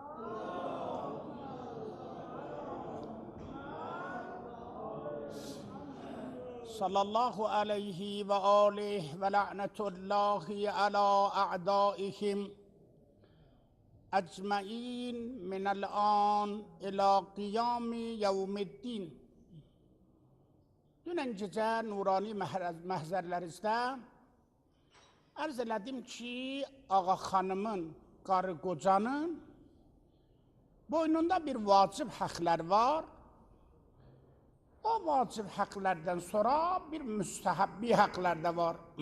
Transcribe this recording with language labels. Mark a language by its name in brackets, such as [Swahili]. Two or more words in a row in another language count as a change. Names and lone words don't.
[Arabic] صلى الله عليه وآله ولعنة الله على أعدائهم أجمعين من الآن إلى قيام يوم الدين. [Azerbaijani] Dünən gecə nurani məhzərlərinizdə arz elədim ki, Ağa xanımın, qarı qocanın boynunda bir vacib həqlər var. O vacib həqlərdən sonra bir müstəhəbbi həqlər də var.